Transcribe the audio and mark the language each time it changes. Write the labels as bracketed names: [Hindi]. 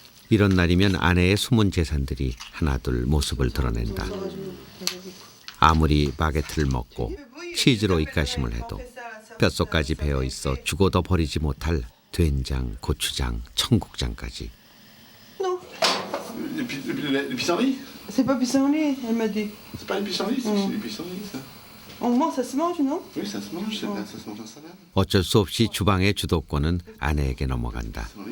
[Korean] 이런 날이면 아내의 숨은 재산들이 하나둘 모습을 드러낸다. 아무리 바게트를 먹고 치즈로 입가심을 해도 뼛속까지 배어있어 죽어도 버리지 못할 된장, 고추장, 청국장까지. [French] Le pissenlit? C'est pas pissenlit, elle m'a dit. C'est pas le pissenlit, c'est le pissenlit, ça. On mange, ça se mange, non? Oui, ça se mange, ça se mange en salade. [Korean] 어쩔 수 없이 주방의 주도권은 아내에게 넘어간다.